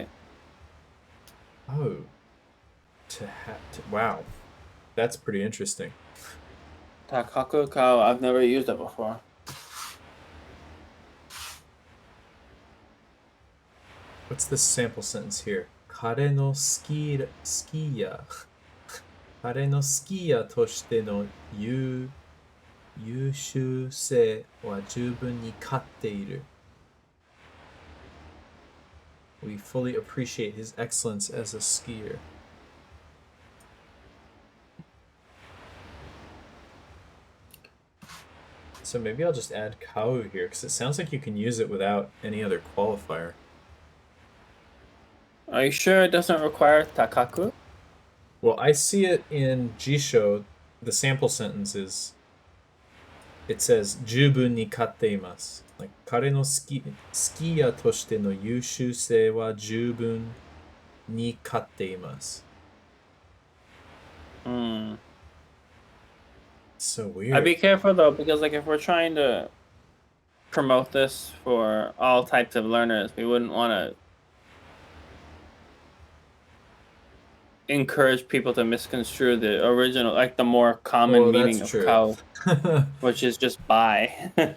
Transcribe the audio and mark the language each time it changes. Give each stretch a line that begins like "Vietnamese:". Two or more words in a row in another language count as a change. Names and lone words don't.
English: Oh. Wow. That's pretty interesting.
Japanese: 高く買う,
English: I've never used it before. What's this sample sentence here?
Japanese: 彼のスキーヤー. 彼のスキーヤーとしての優秀性は十分に買っている.
English: We fully appreciate his excellence as a skier. So maybe I'll just add kau here, because it sounds like you can use it without any other qualifier. Are you sure it doesn't require takaku? Well, I see it in Jisho. The sample sentence is, it says,
Japanese: 十分に買っています.
English: Like,
Japanese: 彼のスキーヤーとしての優秀性は十分に買っています.
English: So weird. I'd be careful though, because like if we're trying to promote this for all types of learners, we wouldn't want to encourage people to misconstrue the original, like the more common meaning of kao, which is just buy.